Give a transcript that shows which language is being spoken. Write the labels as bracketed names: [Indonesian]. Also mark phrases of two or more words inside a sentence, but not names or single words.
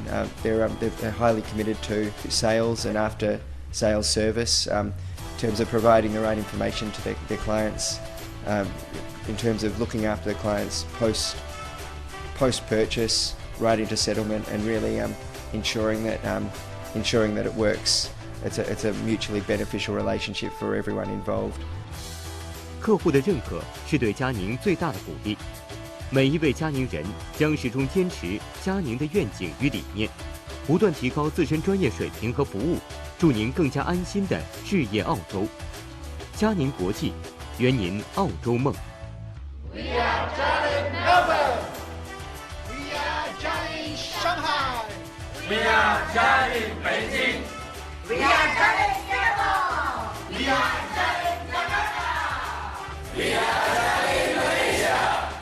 [English] They're highly committed to sales and after sales service, in terms of providing the right information to their clients, in terms of looking after the clients post-purchase, right into settlement, and really ensuring that it works. It's a mutually beneficial relationship for everyone involved. [Chinese] 客户的认可是对嘉宁最大的鼓励。每一位嘉宁人将始终坚持嘉宁的愿景与理念，不断提高自身专业水平和服务，助您更加安心地置业澳洲。嘉宁国际，圆您澳洲梦。 [English] We are Jarlin Melbourne. We are Jarlin Shanghai. We are Jarlin Beijing. We are Jarlin Singapore. We are Jarlin Jakarta. We are Jarlin Malaysia.